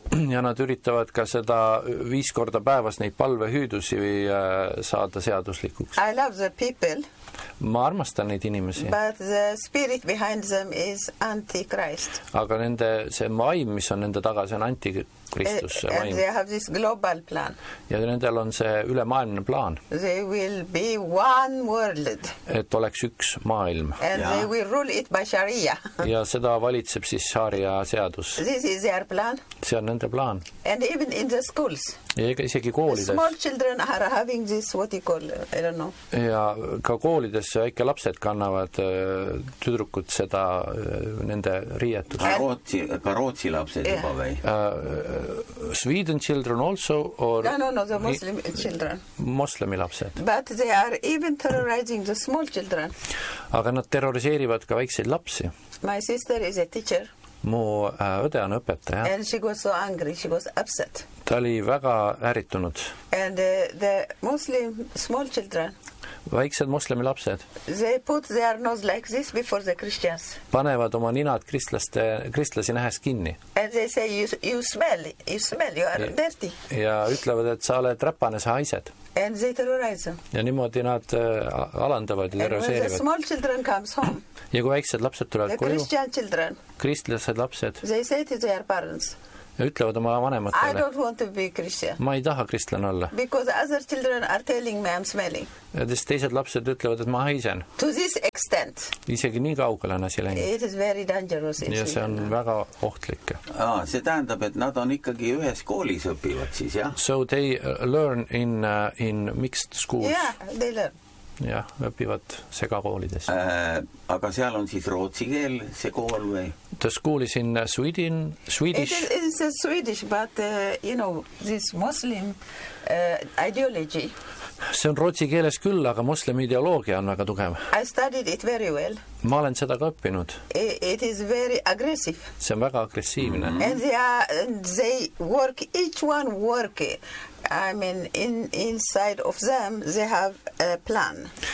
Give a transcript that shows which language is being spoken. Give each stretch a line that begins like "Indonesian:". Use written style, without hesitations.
Estonian: Ja nad üritavad ka seda 5 korda päevas neid palvehüüdusi saada seaduslikuks.
English: I love the people.
Estonian: Ma armastan neid inimesi.
English: But the spirit behind them is antichrist.
Estonian: Aga nende see vaim, mis on nende taga, see on antikristus vaim.
English: And they have this global plan.
Estonian: Ja nendel on see ülemaailmne plaan.
English: They will be one world.
Estonian: Et oleks üks maailm.
English: And they will rule it by sharia.
Estonian: Ja seda valitseb siis sharia seadus.
English: This is their plan.
Estonian: See on nende plaan.
English: And even in the schools.
Estonian: Ja isegi koolides.
English: Small children are having this, what you call, I don't know.
Estonian: Ja ka koolides väike lapsed kannavad tüdrukud seda nende riietust. Ka Rootsi lapsed juba või?
English: Sweden children also or... No, the Muslim children.
Estonian: Moslemi lapsed.
English: But they are even terrorizing the small children.
Estonian: Aga nad terroriseerivad ka väikseid lapsi.
English: My sister is a teacher.
Estonian: Mu õde on õpetaja.
English: And she was so angry, she was upset.
Estonian: Ta oli väga ärritunud.
English: And the Muslim small children.
Estonian: Väiksed muslimi lapsed.
English: They put their nose like this before the Christians.
Estonian: Panevad oma ninad kristlasi nähes kinni.
English: And they say, you smell, you are dirty.
Estonian: Ja ütlevad, et sa oled räpane, sa haised.
English: And they terrorize them.
Estonian: Ja niimoodi nad alandavad ja terroriseerivad.
English: And when the small children comes home.
Estonian: Ja kui väiksed lapsed tulevad koju.
English: The Christian children.
Estonian: Kristlased lapsed.
English: They say to their parents.
Estonian: Ja ütlevad oma vanematele.
English: I don't want to be Christian.
Estonian: Ma ei taha kristlane olla.
English: Because other children are telling me I'm smelling.
Estonian: Ja teised lapsed ütlevad, et ma haisen.
English: To this extent.
Estonian: Isegi nii kaugele on asi läinud.
English: It is very dangerous.
Estonian: Ja see on väga ohtlik. See tähendab, et nad on ikkagi ühes koolis õpivad siis, jah?
English: So they learn in mixed schools. Yeah, they learn.
Estonian: Ja õpivad segakoolides. Aga seal on siis rootsi keel see kool või?
English: The school is in Swedish. It is a Swedish, but you know, this Muslim ideology.
Estonian: See on rootsi keeles küll, aga muslim ideoloogia on väga tugev.
English: I studied it very well.
Estonian: Ma olen seda ka õppinud.
English: It is very aggressive.
Estonian: See on väga aggressiivne. Mm-hmm.
English: And each one work I mean, inside of them, they have a plan.